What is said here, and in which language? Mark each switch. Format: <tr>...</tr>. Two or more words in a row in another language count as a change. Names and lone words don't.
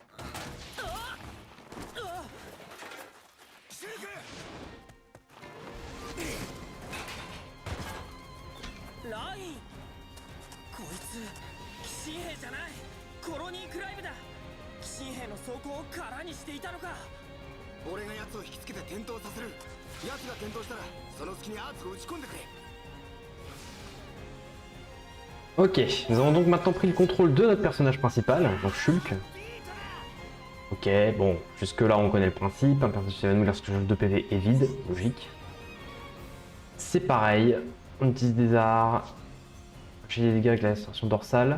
<ja>シルク、ライン、こいつ騎士兵じゃない、コロニークライブだ。騎士兵の装甲を空にしていたのか。俺が奴を引きつけて転倒させる。奴が転倒したらその隙にアーツを打ち込んでくれ。</ja> <fr>Ok, nous avons donc maintenant pris le contrôle de notre personnage principal, donc Shulk. Ok, bon, jusque là on connaît le principe, un personnage s'évanouit lorsque le jauge de PV est vide, logique. C'est pareil, on utilise des arts, j'ai des dégâts avec la distorsion dorsale.</fr>